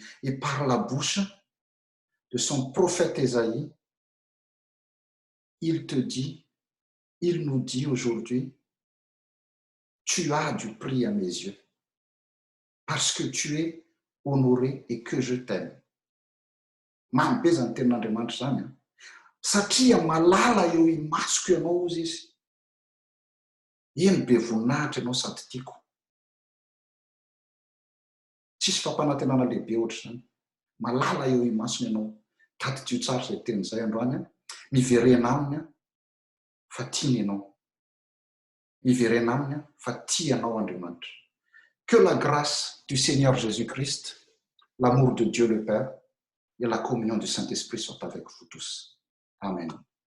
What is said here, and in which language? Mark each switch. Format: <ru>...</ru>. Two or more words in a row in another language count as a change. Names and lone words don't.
<fr>Et par la bouche de son prophète Ésaïe, il nous dit aujourd'hui, tu as du prix à mes yeux, parce que tu es honoré et que je t'aime.</fr> <mg>Mamy be zany tenin'Andriamanitra zany a. Satria malala eo imasoko ianao ozy izy. Eny be voninahitra ianao sady tiako. Tsisy fampanantenana lehibe ohatr' zany. Malala eo imasony ianao. Tadidio tsara izay tenin'izay androany a. Miverena aminy a fa tiany ianao. Miverena aminy a fa tia anao Andriamanitra.</mg> <fr>Que la grâce du Seigneur Jésus-Christ, l'amour de Dieu le Père et la communion du Saint-Esprit soient avec vous tous. Amen.</fr>